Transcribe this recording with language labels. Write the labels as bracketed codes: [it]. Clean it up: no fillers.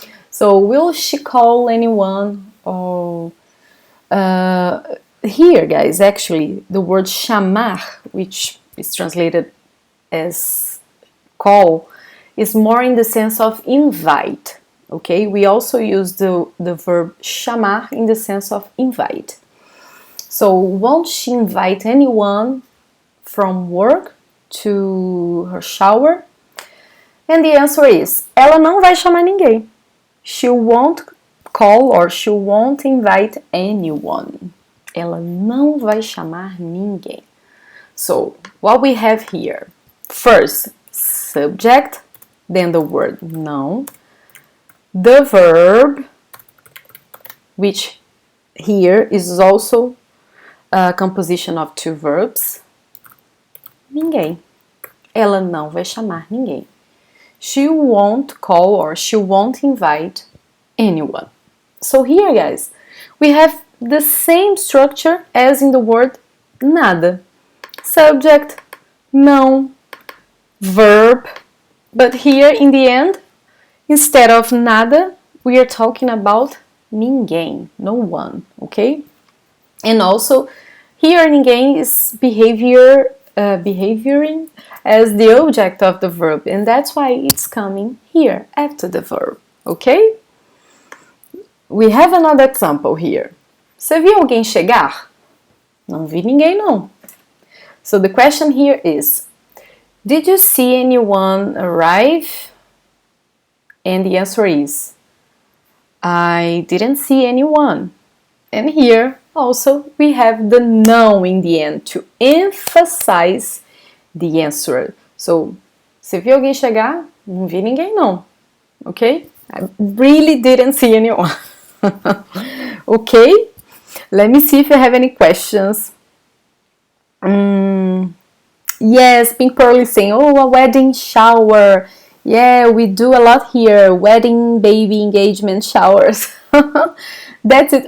[en] So will she call anyone? Or here, guys, actually the word chamar, which is translated as call, is more in the sense of invite, okay? We also use the verb chamar in the sense of invite. So won't she invite anyone from work to her shower? And the answer is, [pt] ela não vai chamar ninguém. [en] She won't call or she won't invite anyone. [pt] Ela não vai chamar ninguém. [en] So, what we have here, first, subject, then the word não, the verb, which here is also a composition of two verbs, ninguém. [pt] Ela não vai chamar ninguém. [en] She won't call or she won't invite anyone. So here, guys, we have the same structure as in the word nada. Subject, não, verb, but here in the end, instead of nada, we are talking about ninguém, no one, okay? And also, here ninguém is behavioring as the object of the verb, and that's why it's coming here after the verb, okay? We have another example here. [pt] Você viu alguém chegar? Não vi ninguém, não. [en] So the question here is, did you see anyone arrive? And the answer is, I didn't see anyone. And here also we have the não in the end to emphasize the answer. [pt] So, você viu alguém chegar? Não vi ninguém, não. Okay? [en] I really didn't see anyone. Okay? Let me see if you have any questions. Yes, Pink Pearl is saying, oh, a wedding shower. Yeah, we do a lot here. Wedding, baby, engagement showers. That's it.